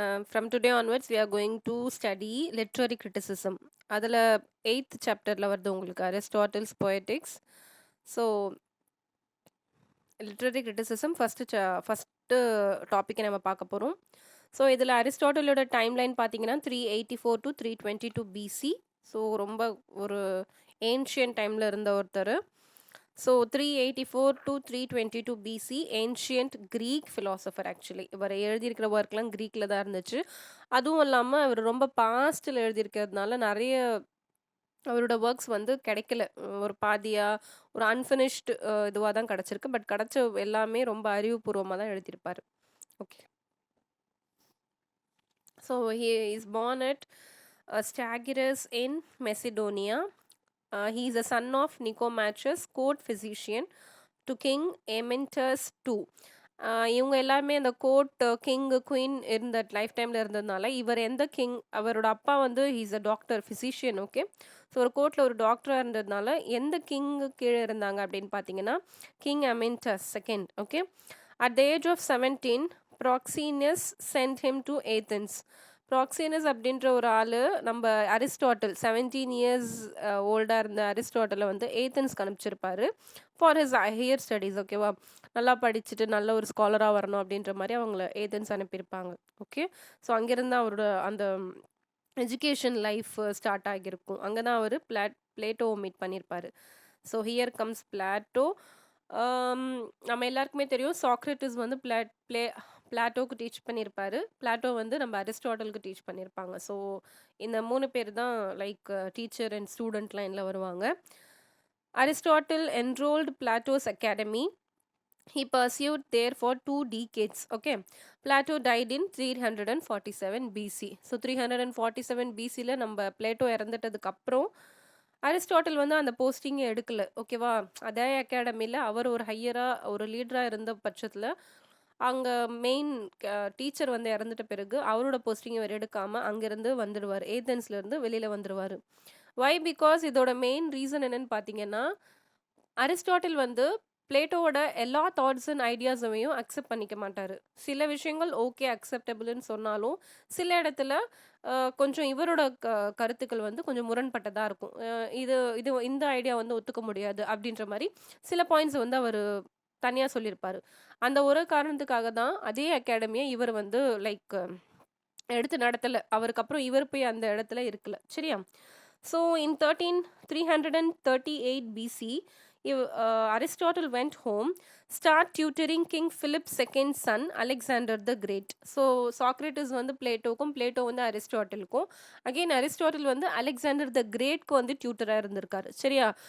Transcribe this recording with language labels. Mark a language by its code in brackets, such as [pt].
[en] From today onwards, we are going to study literary criticism. [ta] அதில் 8th சாப்டரில் வருது உங்களுக்கு அரிஸ்டாட்டில்ஸ் poetics. So literary criticism first டாப்பிக்கை நம்ம பார்க்க போகிறோம். ஸோ இதில் அரிஸ்டாட்டிலோட டைம்லைன் பார்த்தீங்கன்னா 384 to 322 BC. ஸோ ரொம்ப ஒரு ஏன்ஷியன் டைமில் இருந்த ஒருத்தர். So 384 to 322 BC ancient creek philosopher. Actually இவர் எழுதியிருக்கிற ஒர்க்லாம் க்ரீக்கில் தான் இருந்துச்சு. அதுவும் இல்லாமல் அவர் ரொம்ப பாஸ்டில் எழுதியிருக்கிறதுனால நிறைய அவரோட ஒர்க்ஸ் வந்து கிடைக்கல, ஒரு பாதியாக ஒரு அன்ஃபினிஷ்டு இதுவாக தான் கிடச்சிருக்கு. பட் கிடச்ச எல்லாமே ரொம்ப அறிவுபூர்வமாக தான் எழுதியிருப்பார். [en] Okay, so he is born at Stagirus in Macedonia. He is a son of Nicomachus, court physician to King Amyntas II. [ta] இவங்க எல்லாருமே அந்த கோர்ட் கிங் குயின் இருந்த லைஃப் டைமில் இருந்ததுனால இவர் எந்த கிங், அவரோட அப்பா வந்து [en] He's a doctor physician. [ta] Okay, so ஒரு கோர்ட்டில் ஒரு டாக்டராக இருந்ததுனால எந்த கிங்கு கீழே இருந்தாங்க அப்படின்னு பார்த்தீங்கன்னா king அமின்டஸ் second. [en] Okay, at the age of 17 Proxenus sent him to Athens. [ta] ப்ராக்சீனஸ் அப்படின்ற ஒரு ஆள் நம்ம அரிஸ்டாட்டில் 17 இயர்ஸ் ஓல்டாக இருந்த அரிஸ்டாட்டிலை வந்து ஏத்தன்ஸ்க்கு அனுப்பிச்சிருப்பாரு [en] For his higher studies. [ta] ஓகேவா, நல்லா படிச்சுட்டு நல்ல ஒரு ஸ்காலராக வரணும் அப்படின்ற மாதிரி அவங்கள ஏதென்ஸ் அனுப்பியிருப்பாங்க. ஓகே, ஸோ அங்கேருந்து அவரோட அந்த எஜுகேஷன் லைஃப் ஸ்டார்ட் ஆகியிருக்கும். அங்கே தான் அவர் பிளேட்டோ மீட் பண்ணியிருப்பார். [en] So here comes Plato. [ta] நம்ம எல்லாருக்குமே தெரியும் சாக்ரட்டிஸ் வந்து பிளாட்டோக்கு டீச் பண்ணியிருப்பாரு. பிளாட்டோ வந்து நம்ம அரிஸ்டாட்டலுக்கு டீச் பண்ணியிருப்பாங்க. ஸோ இந்த 3 பேர் தான் லைக் டீச்சர் அண்ட் ஸ்டூடெண்ட் லைனில் வருவாங்க. [en] Aristotle enrolled Plato's academy. He pursued there for 2 decades. Okay, Plato died in 347 BC. [ta] So 347 BCல நம்ம பிளேட்டோ இறந்துட்டதுக்கு அப்புறம் அரிஸ்டாட்டில் வந்து அந்த போஸ்டிங்கை எடுக்கல. ஓகேவா, அதே அகாடமியில் அவர் ஒரு ஹையராக ஒரு லீடராக இருந்த பட்சத்தில் அங்கே மெயின் டீச்சர் வந்து இறந்துட்ட பிறகு அவரோட போஸ்டிங்கை அவர் எடுக்காமல் அங்கேருந்து வந்துடுவார், ஏதென்ஸ்லேருந்து வெளியில் வந்துடுவார். வை? பிகாஸ் இதோட மெயின் ரீசன் என்னன்னு பார்த்தீங்கன்னா அரிஸ்டாட்டில் வந்து பிளேட்டோவோட எல்லா தாட்ஸ் அண்ட் ஐடியாஸையும் அக்செப்ட் பண்ணிக்க மாட்டார். சில விஷயங்கள் ஓகே அக்செப்டபிள்னு சொன்னாலும் சில இடத்துல கொஞ்சம் இவரோட கருத்துக்கள் வந்து கொஞ்சம் முரண்பட்டதாக இருக்கும். இது இந்த ஐடியா வந்து ஒத்துக்க முடியாது அப்படின்ற மாதிரி சில பாயிண்ட்ஸ் வந்து அவர் தனியாக சொல்லியிருப்பார். அந்த ஒரு காரணத்துக்காக தான் அதே அகாடமியை இவர் வந்து லைக் எடுத்து நடத்தலை. அவருக்கு அப்புறம் இவர் போய் அந்த இடத்துல இருக்கல. சரியா? [en] So in 338 BC, Aristotle went home, start tutoring King Philip II's son, Alexander the Great. [ta] So Socrates வந்து பிளேட்டோக்கும், பிளேட்டோ வந்து அரிஸ்டாட்டிலுக்கும், அகெயின் அரிஸ்டாட்டில் வந்து அலெக்சாண்டர் த கிரேட்க்கு வந்து டியூட்டராக இருந்திருக்காரு. சரியா?